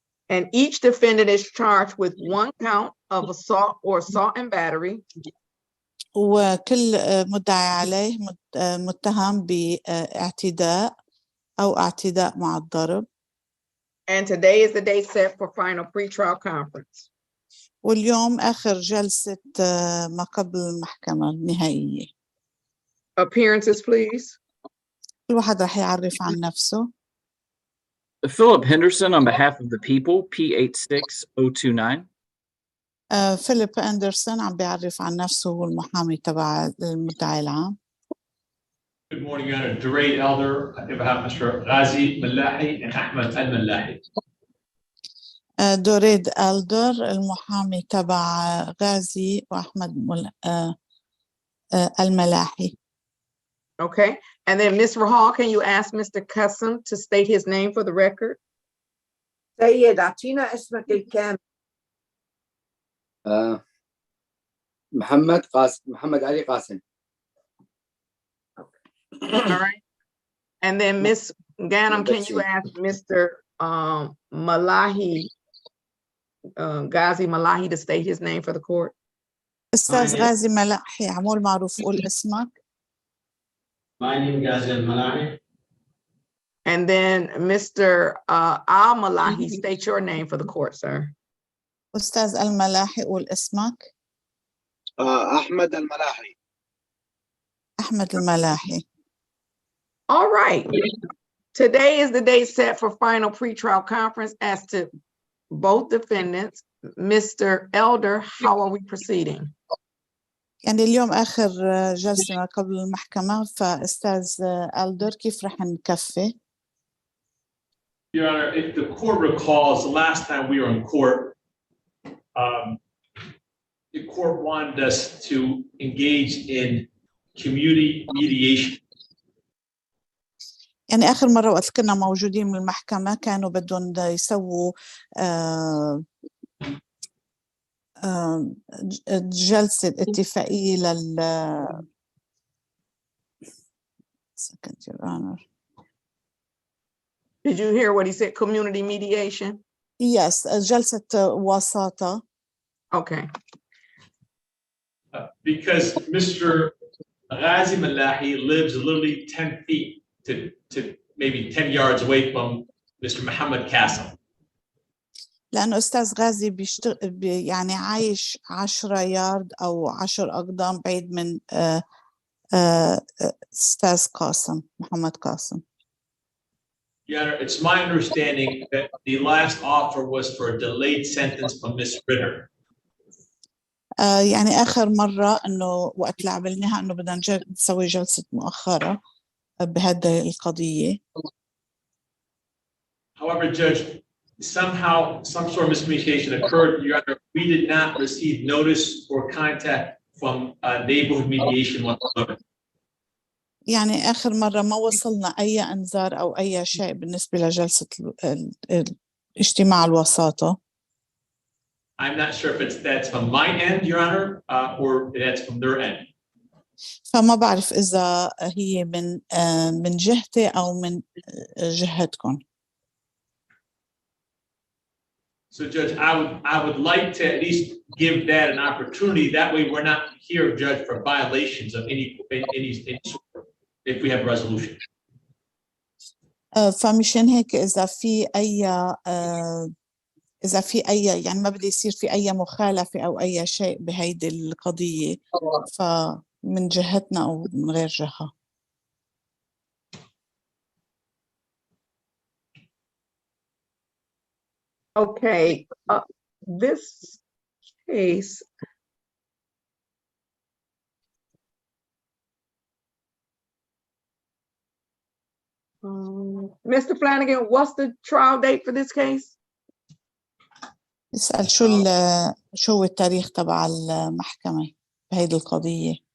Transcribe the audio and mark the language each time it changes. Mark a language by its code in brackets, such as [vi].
[en] And each defendant is charged with one count of assault or assault and battery. [ar] وكل مدعي عليه متهم باعتداء أو اعتداء مع الضرب. [en] And today is the day set for final pretrial conference. [ar] واليوم آخر جلسة ما قبل المحكمة النهائية. [en] Appearances, please. [ar] كل واحد رح يعرف عن نفسه. [en] Philip Henderson on behalf of the people, P86029. [ar] فيليب أندرسون عم بيعرف عن نفسه، هو المحامي تبع المدعي العام. [en] Good morning, Your Honor. Durade Elder, on behalf of Mr. Ghazi Malahi and Ahmed al-Malahi. [ar] دوريد ألدر المحامي تبع غازي وأحمد الملاحي. [en] Okay, and then Ms. Rahal, can you ask Mr. Qzzn6c0 to state his name for the record? [ar] سيد أعطينا اسمك الكامل. محمد علي قاسم. [en] All right, and then Ms. Ganem, can you ask Mr. Malahi, Ghazi Malahi, to state his name for the court? [ar] أستاذ غازي ملاحي، عمول معروف، قول اسمك. [en] My name is Ghazi Malahi. And then Mr. al-Malahi, state your name for the court, sir. [ar] أستاذ الملاحي، قول اسمك. أحمد الملاحي. أحمد الملاحي. [en] All right. Today is the day set for final pretrial conference as to both defendants. Mr. Elder, how are we proceeding? [ar] يعني اليوم آخر جلسة ما قبل المحكمة، فأستاذ ألدر كيف رح نكفي؟ [en] Your Honor, if the court recalls, the last time we were in court, the court wanted us to engage in community mediation. [ar] يعني آخر مرة وقت كنا موجودين بالمحكمة كانوا بدهم يسووا جلسة اتفاقية [en] second, Your Honor. Did you hear what he said? Community mediation? [ar] Yes, جلسة وساطة. [en] Okay. Because Mr. Ghazi Malahi lives literally 10 feet to maybe 10 yards away from Mr. Muhammad Qzzn6c0. [ar] لأنه أستاذ غازي يعني عايش 10 يارد أو 10 أقدام بعيد من أستاذ قاسم محمد قاسم. [en] Yeah, it's my understanding that the last offer was for a delayed sentence from Ms. Ritter. [ar] يعني آخر مرة إنه وقت اللي عملناها إنه بدنا نسوي جلسة مؤخرة بهذه القضية. [en] However, Judge, somehow some sort of miscommunication occurred. Your Honor, we did not receive notice or contact from neighborhood mediation whatsoever. [ar] يعني آخر مرة ما وصلنا أي إنذار أو أي شيء بالنسبة لجلسة اجتماع الوساطة. [en] I'm not sure if that's from my end, Your Honor, or that's from their end. [ar] فما بعرف إذا هي من جهتي أو من جهتكم. [en] So, Judge, I would like to at least give that an opportunity. That way, we're not here, Judge, for violations of any sort, if we have a resolution. [ar] فمشان هيك إذا في أي يعني ما بدي يصير في أي مخالفة أو أي شيء بهيدي القضية فمن جهتنا أو من غير جهة. [en] Okay, this case. Mr. Flanagan, what's the trial date for this case? [ar] اسأل شو هو التاريخ تبع المحكمة بهيدي القضية.